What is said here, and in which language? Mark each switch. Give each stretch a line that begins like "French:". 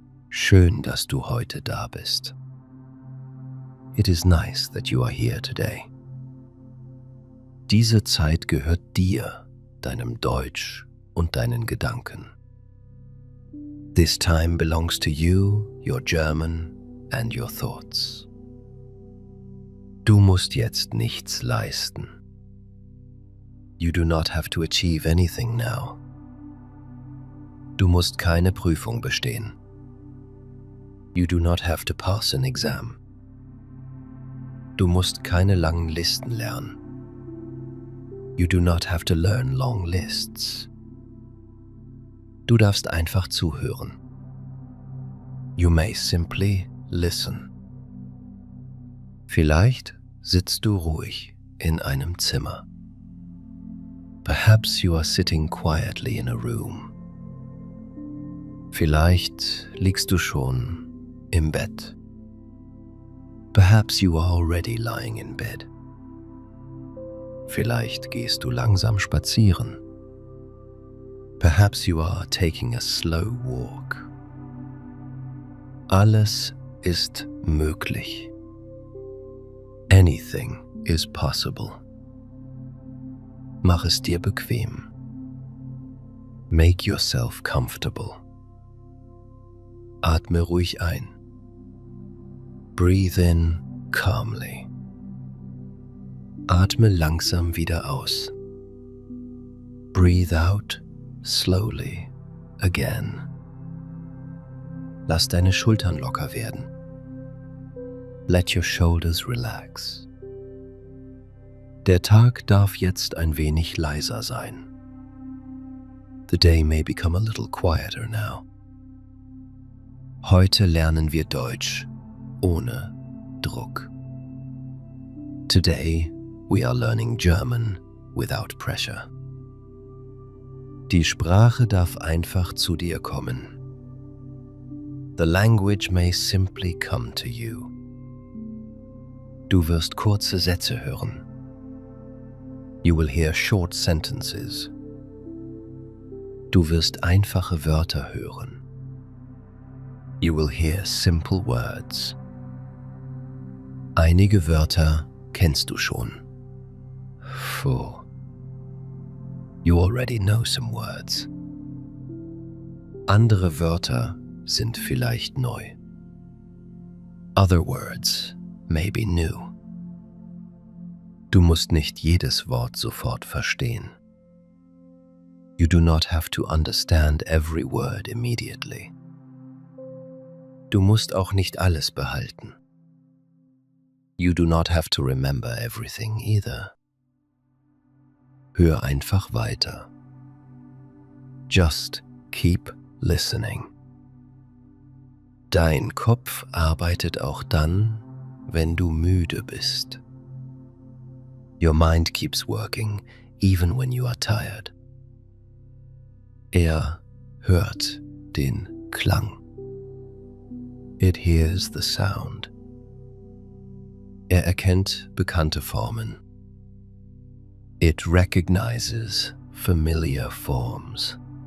German: Schön, dass du heute da bist.
English: It is nice that you are here today.
German: Diese Zeit gehört dir, deinem Deutsch und deinen Gedanken.
English: This time belongs to you, your German and your thoughts.
German: Du musst jetzt nichts leisten.
English: You do not have to achieve anything now.
German: Du musst keine Prüfung bestehen.
English: You do not have to pass an exam.
German: Du musst keine langen Listen lernen.
English: You do not have to learn long lists.
German: Du darfst einfach zuhören.
English: You may simply listen.
German: Vielleicht sitzt du ruhig in einem Zimmer.
English: Perhaps you are sitting quietly in a room.
German: Vielleicht liegst du schon im Bett.
English: Perhaps you are already lying in bed.
German: Vielleicht gehst du langsam spazieren.
English: Perhaps you are taking a slow walk.
German: Alles ist möglich.
English: Anything is possible.
German: Mach es dir bequem.
English: Make yourself comfortable.
German: Atme ruhig ein.
English: Breathe in calmly.
German: Atme langsam wieder aus.
English: Breathe out slowly again.
German: Lass deine Schultern locker werden.
English: Let your shoulders relax.
German: Der Tag darf jetzt ein wenig leiser sein.
English: The day may become a little quieter now.
German: Heute lernen wir Deutsch ohne Druck.
English: Today we are learning German without pressure.
German: Die Sprache darf einfach zu dir kommen.
English: The language may simply come to you.
German: Du wirst kurze Sätze hören.
English: You will hear short sentences.
German: Du wirst einfache Wörter hören.
English: You will hear simple words.
German: Einige Wörter kennst du schon.
English: You already know some words.
German: Andere Wörter sind vielleicht neu.
English: Other words may be new.
German: Du musst nicht jedes Wort sofort verstehen.
English: You do not have to understand every word immediately.
German: Du musst auch nicht alles behalten.
English: You do not have to remember everything either.
German: Hör einfach weiter.
English: Just keep listening.
German: Dein Kopf arbeitet auch dann, wenn du müde bist.
English: Your mind keeps working even when you are tired.
German: Er hört den Klang.
English: It hears the sound.
German: Er erkennt bekannte Formen.
English: It recognizes familiar forms.